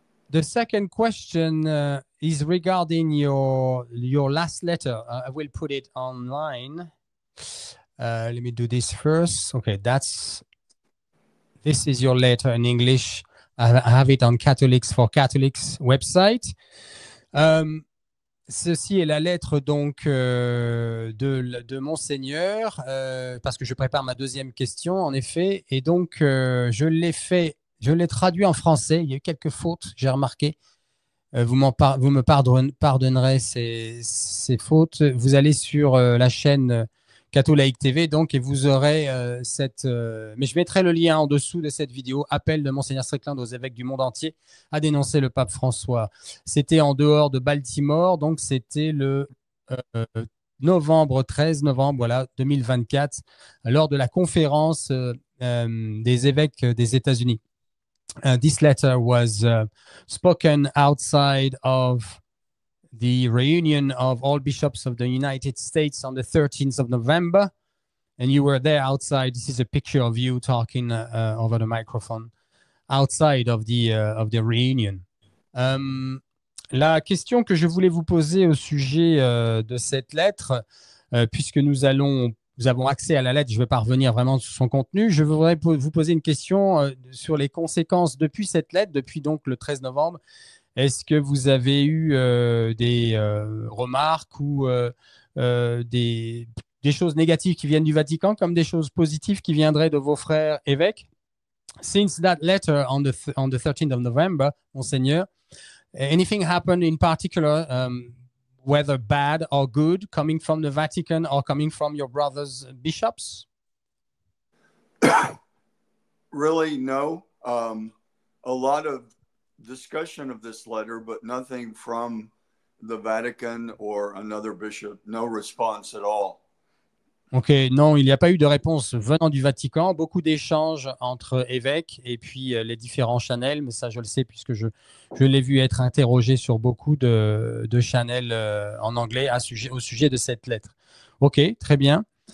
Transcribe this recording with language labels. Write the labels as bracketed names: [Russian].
[English] The second question is regarding your last letter. I will put it online. Let me do this first. Okay, this is your letter in English. I have it on Catholics for Catholics website. [French] Ceci est la lettre donc de Monseigneur, parce que je prépare ma deuxième question, en effet, et donc je l'ai traduit en français. Il y a eu quelques fautes, j'ai remarqué. Vous me pardonnerez ces fautes. Vous allez sur la chaîne Catholique TV, donc, et vous aurez mais je mettrai le lien en dessous de cette vidéo, appel de Monseigneur Strickland aux évêques du monde entier à dénoncer le pape François. C'était en dehors de Baltimore, donc c'était le 13 novembre, voilà, 2024, lors de la conférence des évêques des États-Unis. [English] This letter was spoken outside of the reunion of all bishops of the United States on the 13th of November, and you were there outside. This is a picture of you talking over the microphone outside of the reunion. [French] La question que je voulais vous poser au sujet de cette lettre, puisque nous avons accès à la lettre, je ne vais pas revenir vraiment sur son contenu. Je voudrais vous poser une question sur les conséquences depuis cette lettre, depuis donc le 13 novembre. Est-ce que vous avez eu des remarques ou des choses négatives qui viennent du Vatican comme des choses positives qui viendraient de vos frères évêques? [English] Since that letter on the 13th of November, Monseigneur, anything happened in particular, whether bad or good, coming from the Vatican or coming from your brothers bishops? Really, no. A lot of discussion of this letter, but nothing from the Vatican or another bishop. No response at all. [French] Ok, non, il n'y a pas eu de réponse venant du Vatican. Beaucoup d'échanges entre évêques et puis les différents channels, mais ça je le sais puisque je l'ai vu être interrogé sur beaucoup de channels en anglais au sujet de cette lettre. Ok, très bien.